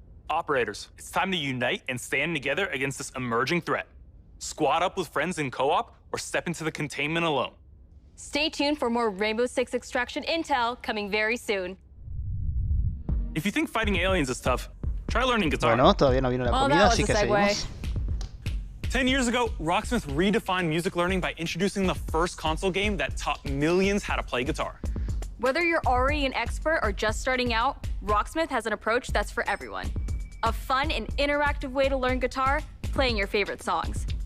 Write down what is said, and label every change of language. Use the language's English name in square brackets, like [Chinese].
[English] Operators, it's time to unite and stand together against this emerging threat. Squad up with friends in co-op or step into the containment alone. Stay tuned for more Rainbow Six Extraction intel coming very soon. If you think fighting aliens is tough, try learning guitar. [Spanish] Bueno, todavía no vino la comida, así que seguimos. [English] 10 years ago, Rocksmith redefined music learning by introducing the first console game that taught millions how to play guitar. Whether you're already an expert or just starting out, Rocksmith has an approach that's for everyone. A fun and interactive way to learn guitar, playing your favorite songs.